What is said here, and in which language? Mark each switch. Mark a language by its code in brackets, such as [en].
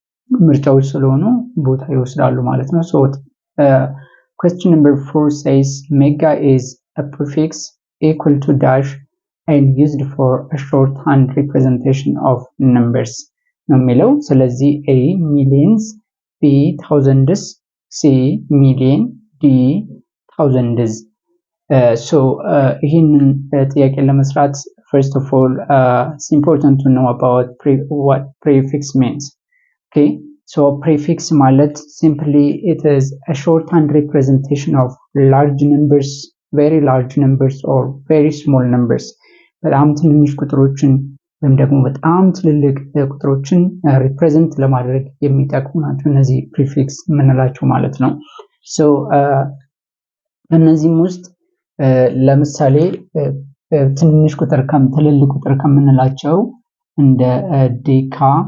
[am] ምርጫዎች ስለሆኑ ቦታ ይወስዳሉ ማለት ነው። [en] so question number 4 says mega is a prefix equal to dash and used for a shorthand representation of numbers [am] ነው የሚለው። ስለዚህ [en] a millions, b thousands, c million, d thousands። so [am] ይህንን ጥያቄ ለመስራት [en] first of all it's important to know about what prefix means. Okay, so prefix ማለት simply it is a shorthand representation of large numbers, very large numbers or very small numbers. [am] በጣም ትንንሽ ቁጥሮችን ወይም ደግሞ በጣም ትልልቅ ቁጥሮችን ሪፕሬዘንት ለማድረግ የሚጠቅሙ ናቸው እነዚህ ፕሪፊክስ የምንላቸው ማለት ነው። so እነዚህም ውስጥ ለምሳሌ ትንንሽ ቁጥር ትልልቅ ቁጥር ከምንላቸው እንደ ዴካ፣